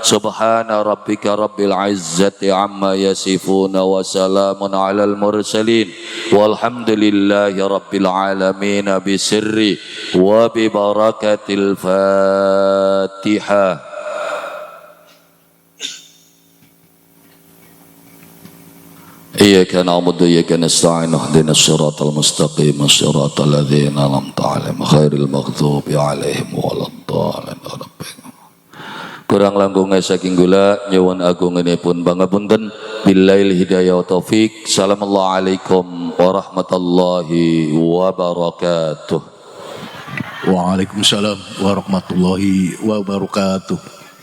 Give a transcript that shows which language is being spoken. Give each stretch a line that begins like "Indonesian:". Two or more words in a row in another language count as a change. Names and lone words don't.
Arabic: سبحان ربك رب العزة عما يصفون وسلام على المرسلين والحمد لله رب العالمين بسر وببركة الفاتحة. إياك نعبد وإياك نستعين اهدنا الصراط المستقيم صراط الذين أنعمت عليهم غير المغضوب عليهم ولا الضالين.
Javanese: Kurang langkung saking kula nyuwun agunganipun pangapunten.
Arabic: بالهداية والتوفيق. السلام عليكم ورحمة الله وبركاته. وعليكم السلام ورحمة الله وبركاته.